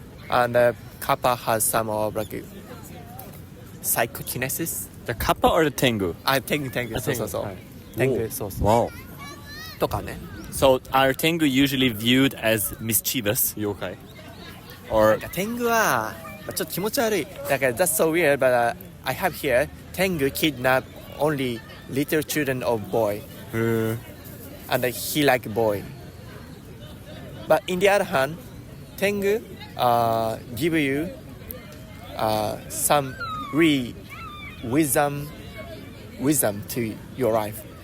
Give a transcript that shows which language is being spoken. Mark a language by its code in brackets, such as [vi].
[en] And Kappa has some of like psychokinesis. The Kappa or the Tengu? Tengu. So. Tengu, so. Wow. [ja] とかね. [en] So are Tengu usually viewed as mischievous yokai? Or [ja] 天狗はちょっと気持ち悪い。だから [en] that's so weird, but I have here Tengu kidnap only little children of boy, and he like boy. But in the other hand, Tengu give you some real wisdom to your life.